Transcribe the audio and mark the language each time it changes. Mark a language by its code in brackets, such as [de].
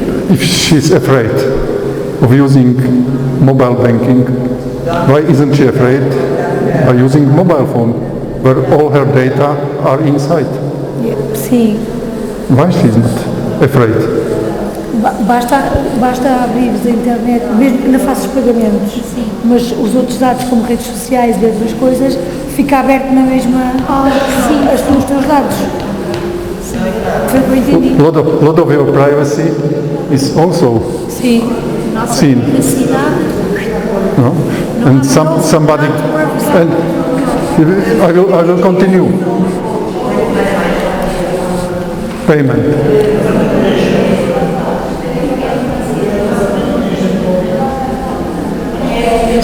[en] If she's afraid of using mobile banking, why isn't she afraid by using mobile phone, where all her data are inside? [pt] Sim. [en] Why she's not afraid? [pt] Basta abrir a internet, mesmo que não faças pagamentos, mas os outros dados como redes sociais e outras coisas, fica aberto na mesma os teus dados. Foi o que eu entendi. [en] Lot of your privacy is also [pt] Sim. Nossa [en] seen. [pt] privacidade. [en] No? And somebody, and I will continue. Payment.